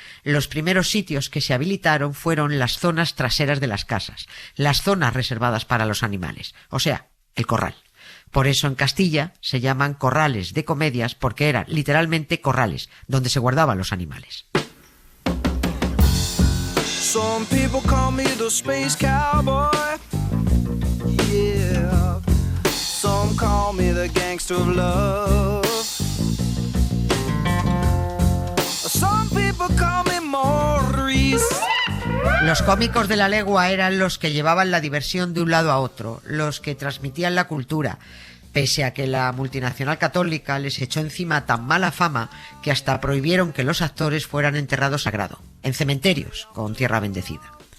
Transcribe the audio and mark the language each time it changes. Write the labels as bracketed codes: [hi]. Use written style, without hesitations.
[es] Los primeros sitios que se habilitaron fueron las zonas traseras de las casas, las zonas reservadas para los animales, o sea, el corral. Por eso en Castilla se llaman corrales de comedias porque eran literalmente corrales donde se guardaban los animales. [en] Some people call me the space cowboy. Yeah. Some call me the gangster of love. Some people call me Maurice. [es] Los cómicos de la legua eran los que llevaban la diversión de un lado a otro, los que transmitían la cultura, pese a que la multinacional católica les echó encima tan mala fama que hasta prohibieron que los actores fueran enterrados sagrado, en cementerios, con tierra bendecida.